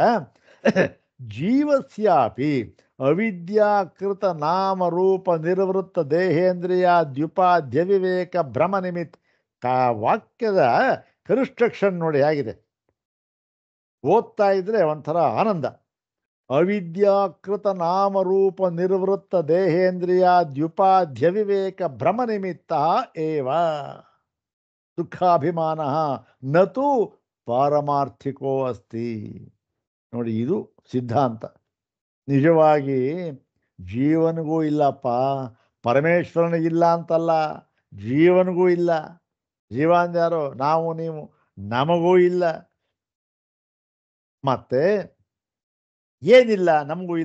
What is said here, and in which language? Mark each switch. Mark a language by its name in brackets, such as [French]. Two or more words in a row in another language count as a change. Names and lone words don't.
[Sanskrit] ಜೀವಸ್ಯಾಪಿ ಅವಿದ್ಯಾಕೃತ ನಾಮರೂಪ ನಿರ್ವೃತ್ತ ದೇಹೇಂದ್ರಿಯ ದ್ಯುಪಾದ್ಯ ವಿವೇಕ ಭ್ರಮ ನಿಮಿತ್ತ. [Kannada] ವಾಕ್ಯದ ಕನ್ಸ್ಟ್ರಕ್ಷನ್ ನೋಡಿ ಹೇಗಿದೆ, ಓದ್ತಾ ಇದ್ರೆ ಒಂಥರ ಆನಂದ. [Sanskrit] ಅವಿದ್ಯಾಕೃತ ನಾಮರೂಪ ನಿರ್ವೃತ್ತ ದೇಹೇಂದ್ರಿಯ ದ್ಯುಪಾದ್ಯ ವಿವೇಕ ಭ್ರಮ ನಿಮಿತ್ತ ಏವ ದುಃಖಾಭಿಮಾನ ನತು ಪಾರಮಾರ್ಥಿಕೋ ಅಸ್ತಿ. [Kannada] ನೋಡಿ, ಇದು ಸಿದ್ಧಾಂತ. ನಿಜವಾಗಿ ಜೀವನಿಗೂ ಇಲ್ಲಪ್ಪ, ಪರಮೇಶ್ವರನಿಗಿಲ್ಲ ಅಂತಲ್ಲ, ಜೀವನಿಗೂ ಇಲ್ಲ. ಜೀವ ಅಂದ್ಯಾರೋ? ನಾವು ನೀವು. ನಮಗೂ ಇಲ್ಲ. ಮತ್ತೆ ಏನಿಲ್ಲ? ನಮಗೂ ಇಲ್ಲ.